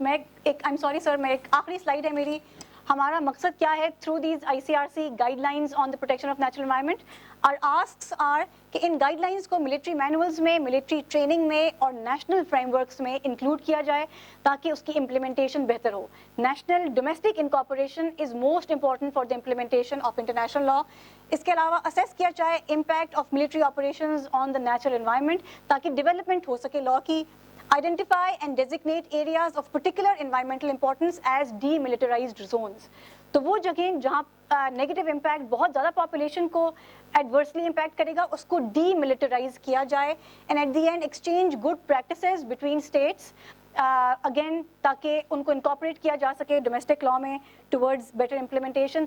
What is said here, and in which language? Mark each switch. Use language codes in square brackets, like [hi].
[ur] میں ایک [en] I am sorry sir, [ur] میں ایک آخری سلائڈ ہے میری. ہمارا مقصد کیا ہے [en] Through these ICRC guidelines on the protection of natural environment? [ur] اور آسکس آر کہ ان گائیڈ لائنس کو ملٹری مینولز میں, ملٹری ٹریننگ میں اور نیشنل فریم ورکس میں انکلوڈ کیا جائے تاکہ اس کی امپلیمنٹیشن بہتر ہو. [en] National domestic incorporation is most important for the implementation of international law. [ur] اس کے علاوہ اسیس کیا جائے [en] impact of military operations on the natural environment [ur] تاکہ ڈیولپمنٹ ہو سکے لا کی. [en] Identify and designate areas of particular environmental importance as demilitarized zones. [ur] تو وہ جگہیں جہاں نیگیٹو امپیکٹ بہت زیادہ پاپولیشن کو ایڈورسلی امپیکٹ کرے گا اس کو ڈی ملٹرائز کیا جائے. [en] and at the end exchange good practices between states again [ur] تاکہ ان کو انکارپوریٹ کیا جا سکے ڈومیسٹک لا میں [en] Towards better implementation.